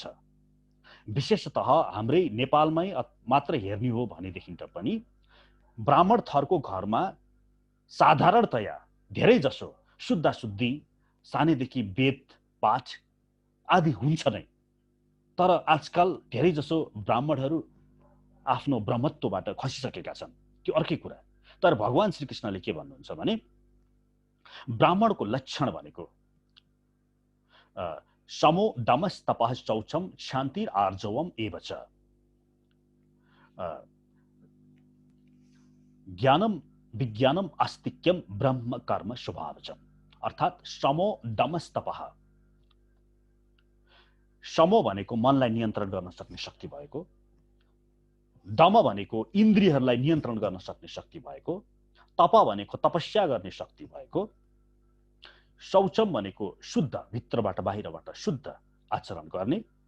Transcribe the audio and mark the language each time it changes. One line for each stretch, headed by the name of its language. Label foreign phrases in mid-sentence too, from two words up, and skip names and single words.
Nepali: विशेषतः हाम्रै नेपालमै मात्र हेर्ने हो भनेदेखि त पनि ब्राह्मण थरको घरमा साधारणतया धेरै जसो शुद्धा शुद्धि, सानैदेखि वेद पाठ आदि हुन्छ नै। तर आजकल धेरै जसो ब्राह्मणहरू आफ्नो ब्रह्मत्वबाट खसिसकेका छन्, त्यो अर्कै कुरा। तर भगवान श्रीकृष्णले के भन्नुहुन्छ भने ब्राह्मणको लक्षण भनेको
Sanskrit: समो दमस तपः शौचम शान्तिर आर्जवम एव च, ज्ञानम विज्ञानम आस्तिक्यम ब्रह्म कर्म स्वभावचम।
Nepali: अर्थात्
Sanskrit: समो दमस तपः,
Nepali: समो भनेको मनलाई नियन्त्रण गर्न सक्ने शक्ति भएको, दम भनेको इन्द्रियहरूलाई नियन्त्रण गर्न सक्ने शक्ति भएको, तप भनेको तपस्या गर्ने शक्ति भएको, शौचम भनेको शुद्ध, भित्रबाट बाहिरबाट शुद्ध आचरण गर्ने,